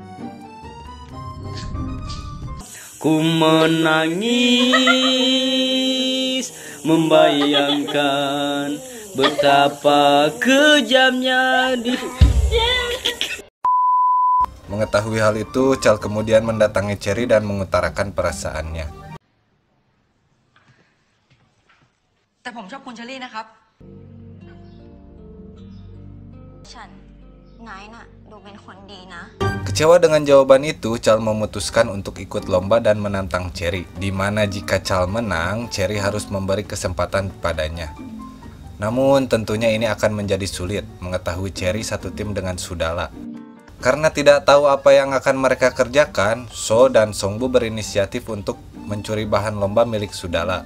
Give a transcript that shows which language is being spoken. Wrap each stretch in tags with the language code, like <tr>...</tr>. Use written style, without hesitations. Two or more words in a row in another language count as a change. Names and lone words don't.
<id>Ku menangis membayangkan betapa kejamnya di... Mengetahui hal itu, Chal kemudian mendatangi Cherry dan mengutarakan perasaannya.</id> <th>แต่ผมชอบคุณเชอรี่นะครับ ฉันนายน่ะดูเป็นคนดีนะ</th> <id>Kecewa dengan jawaban itu, Chal memutuskan untuk ikut lomba dan menantang Cherry, di mana jika Chal menang, Cherry harus memberi kesempatan padanya. Namun tentunya ini akan menjadi sulit mengetahui Cherry satu tim dengan Sudala. Karena tidak tahu apa yang akan mereka kerjakan, So dan Songbu berinisiatif untuk mencuri bahan lomba milik Sudala.</id>